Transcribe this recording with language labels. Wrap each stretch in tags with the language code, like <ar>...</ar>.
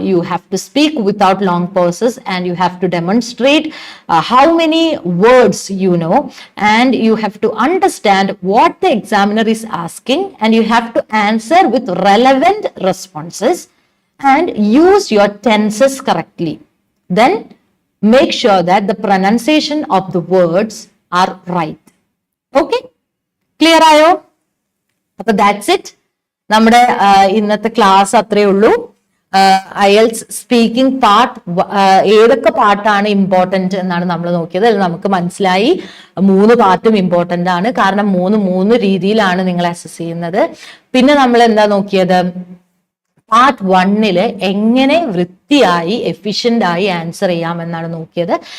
<en>You have to speak without long pauses and you have to demonstrate how many words you know and you have to understand what the examiner is asking and you have to answer with relevant responses and use your tenses correctly. Then make sure that the pronunciation of the words are right. Okay, clear</en> <ml>ആയോ? അപ്പൊ</ml> <en>that's it.</en> <ml>നമ്മുടെ ഇന്നത്തെ class അത്രേ ഉള്ളൂ. IELTS speaking part, ഏതൊക്കെ പാർട്ടാണ് important എന്നാണ് നമ്മൾ നോക്കിയത്. അതിൽ നമുക്ക് മനസ്സിലായി 3 പാർട്ടും ഇമ്പോർട്ടന്റ് ആണ്. കാരണം 3 രീതിയിലാണ് നിങ്ങൾ അസസ് ചെയ്യുന്നത്. പിന്നെ നമ്മൾ എന്താ നോക്കിയത്, പാർട്ട് 1 എങ്ങനെ വൃത്തിയായി എഫിഷ്യന്റ് ആയി ആൻസർ ചെയ്യാമെന്നാണ് നോക്കിയത്.</ml>